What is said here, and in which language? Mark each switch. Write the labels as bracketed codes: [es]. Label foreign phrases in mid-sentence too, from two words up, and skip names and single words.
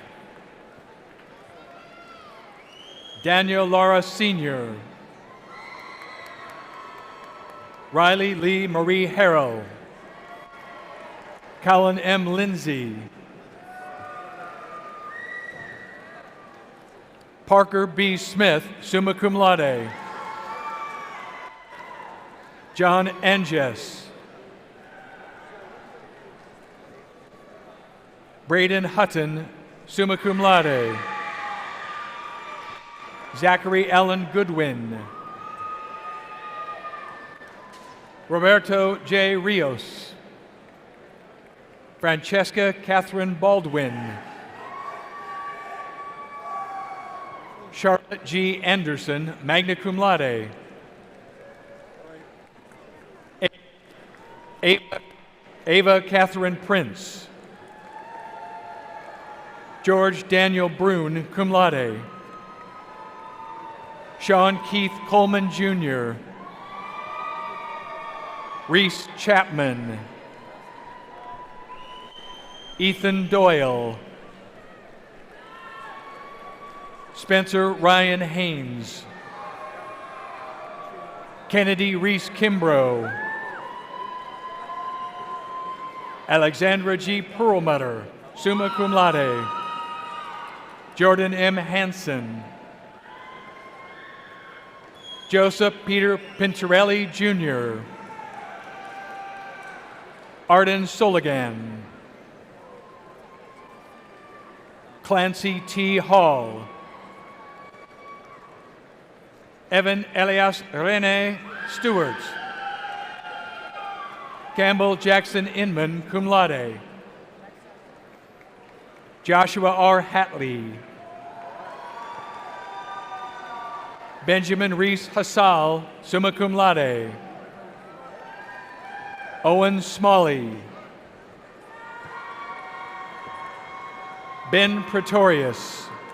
[en] Daniel Laura Sr. Riley Lee Marie Harrell. Colin M. Lindsay. Parker B. Smith, [la] summa cum laude. [en] John Anges. Braden Hutton, [la] summa cum laude. [en] Zachary Allen Goodwin. Roberto J. Rios. Francesca Catherine Baldwin. Charlotte G. Anderson, [la] magna cum laude. [en] Ava Catherine Prince. George Daniel Brune, [la] cum laude. [en] Sean Keith Coleman, Jr. Reese Chapman. Ethan Doyle. Spencer Ryan Haynes. Kennedy Reese Kimbrough. Alexandra G. Perlmutter, [la] summa cum laude. [en] Jordan M. Hansen. Joseph Peter Pintarelli, Jr. Arden Soligan. Clancy T. Hall. Evan Elias Rene Stewart. Campbell Jackson Inman, [la] cum laude. [en] Joshua R. Hatley. Benjamin Reese Hassal, [la] summa cum laude. [en] Owen Smalley. Ben Pretorius.